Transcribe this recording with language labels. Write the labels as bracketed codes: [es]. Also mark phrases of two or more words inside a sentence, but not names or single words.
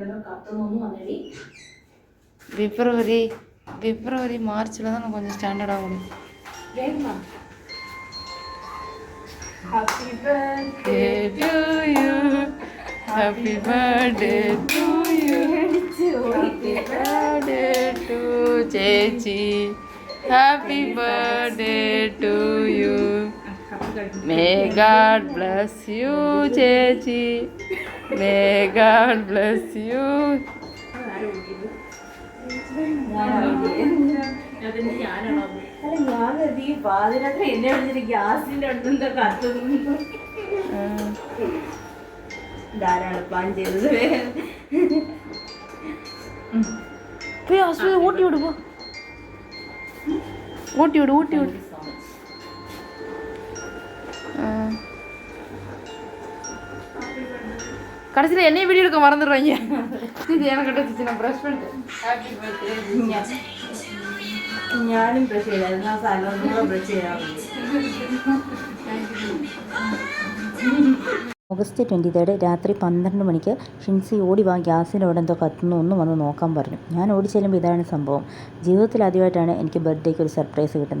[ta] பிப்ரவரி மார்ச்சில் தான் கொஞ்சம் ஸ்டாண்டர்ட் ஆகணும். [en] Happy birthday to you. Happy birthday to you. Happy birthday to Chechi. Happy birthday to you. May God bless you, Chechi. May God bless you. [ml] ഞാനത് ഈ പാതിരാത്രി എന്നെ വിളിച്ചിട്ട് ഗ്യാസിന്റെ അടുത്തെന്താ കത്തുന്നു. ധാരാളം പ്ലാൻ ചെയ്തത്. [ta] ஊட்டி விடு போ, ஊட்டி விடு, ஊட்டி விடு. கடைசியில் என்னையும் வீடியோ எடுக்க மறந்துடுவாங்க. இது எனக்கு வச்சு நான் ப்ரஷ் பண்ணிட்டேன். [en] happy birthday. [ml] ഞാനും ബ്രഷ് ചെയ്തായിരുന്നു. ആ സ്ഥലം കൂടെ ബ്രഷ് ചെയ്യാറുണ്ട്. ഓഗസ്റ്റ് 23 രാത്രി 12 മണിക്ക് ഷിൻസി ഓടി വാ, ഗ്യാസിനോട് എന്തോ കത്തുന്നു, ഒന്ന് വന്ന് നോക്കാൻ പറഞ്ഞു. ഞാൻ ഓടി ചെല്ലുമ്പോൾ ഇതാണ് സംഭവം. ജീവിതത്തിൽ ആദ്യമായിട്ടാണ് എനിക്ക് ബർത്ത്ഡേക്ക് ഒരു സർപ്രൈസ് കിട്ടുന്നത്.